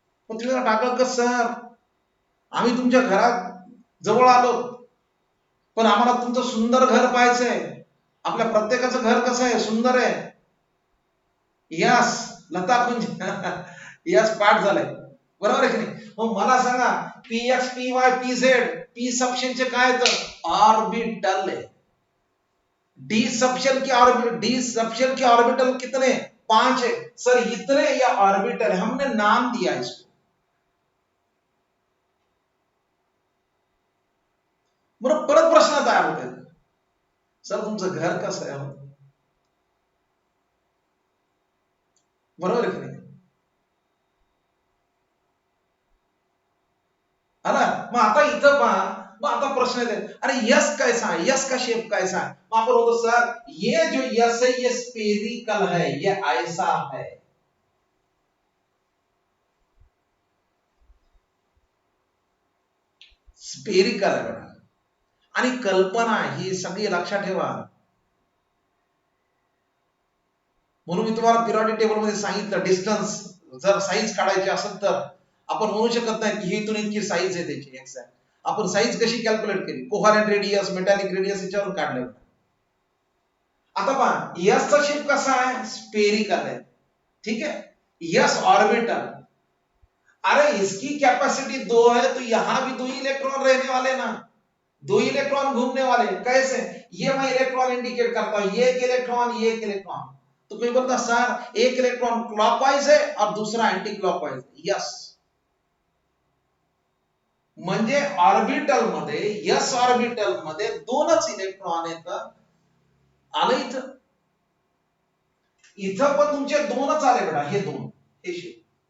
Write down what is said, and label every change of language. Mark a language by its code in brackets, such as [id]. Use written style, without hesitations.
[mr] पण तुम्ही टाकलं का सर, आम्ही तुमच्या घरात जवळ आलो, पण आम्हाला तुमचं सुंदर घर पाहायचंय. आपल्या प्रत्येकाचं घर कसं आहे, सुंदर आहे. यस, लता कुंज यस, पाठ झालंय, बरोबर आहे की नाही. मग मला सांगा, P x, P Y, P Z, P सबशेलचे काय येतं, ऑर्बिटल आहे. [hi] डी सबशेल की ऑर्बिटल कितने, 5 है सर. इतने या ऑर्बिटल है, हमने नाम दिया इसको. [mr] बरं, परत प्रश्न तयार होते, सर तुमचं घर कसं आहे, बरोबर आहे की नाही. आला. मग आता इथं पहा, मग आता प्रश्न येते, [hi] अरे यस कैसा है, [mr] यस का शेप कैसा है. मग आपण होतो [hi] सर, ये जो यस है ये स्पेरिकल है, ये ऐसा है. [mr] स्पेरिकल आहे बेटा. आणि कल्पना ही सगळी लक्षात ठेवा. म्हणून मी तुम्हाला पिरियडिक टेबल मध्ये सांगितलं, डिस्टन्स जर साईज काढायची असेल तर आपण म्हणू शकत नाही की इथून इतकी साईज आहे त्याची एक्झॅक्ट. आपण साईज कशी कॅल्क्युलेट केली, कोव्हॅलेंट रेडियस, मेटॅलिक रेडियस याच्यावरून काढलं. आता पहा, यस चा शेप कसा आहे, [hi] स्पेरिकल है, ठीक है. यस ऑर्बिटल, अरे इसकी कैपेसिटी 2 है, तो यहां भी 2 इलेक्ट्रॉन रहने वाले ना, 2 इलेक्ट्रॉन घूमने वाले. कैसे, ये मैं इलेक्ट्रॉन इंडिकेट करता हूं, ये एक इलेक्ट्रॉन, ये एक इलेक्ट्रॉन. तो कोई बोलता सर एक इलेक्ट्रॉन क्लॉकवाइज है और दूसरा एंटी क्लॉकवाइज. [mr] यस, म्हणजे ऑर्बिटल मध्ये, यस ऑर्बिटल मध्ये 2च इलेक्ट्रॉन येतात. आलं इथं, इथं पण तुमचे 2च आले बेटा, हे 2, हे शेप.